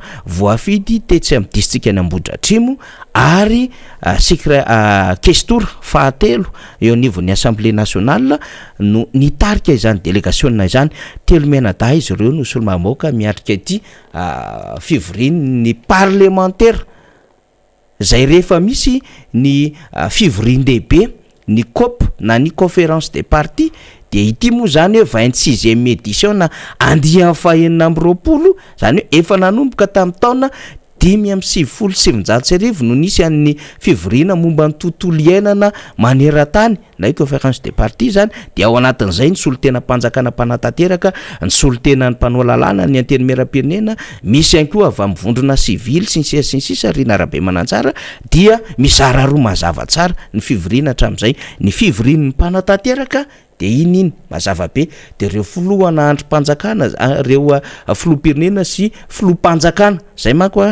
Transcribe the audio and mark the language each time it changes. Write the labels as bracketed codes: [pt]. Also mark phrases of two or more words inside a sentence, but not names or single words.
[mg] voafidy tetsy amin'ny distrika any Ambohidratrimo ary questour fahatelo eo anivon'ny [fr] Assemblée nationale [mg] no nitarika izany délégation izany telo menada izy ireo no solombavam-bahoaka miatrika ity fivorian'ny parlementaire zay rehefa misy ny fivorian-dehibe ny COP na ny [fr] conférence des partis [mg] de ity moa zany hoe [fr] 26e édition [mg] na andian'ny fahaenina amby roapolo zany hoe efa nanomboka tamin'ny taona 577 no nisy an'ny fivoriana momba ny tontolo iainana maneran-tany na [fr] conférence des partis [mg] zany de ao anatin'izay ny solotena mpanjakana mpanantanteraka ny solotena ny mpanao lalàna ny anteny miaram-pirenena misy ihany koa avy amin'ny vondrona sivily sy ny sisa Rina Rabe Mananjara dia mizara roa mazava tsara ny fivoriana hatramin'izay ny fivorian'ny mpanantanteraka de iny mazava be de reo filohana androm-panjakana reo filoham-pirenena sy filoham-panjakana zay manko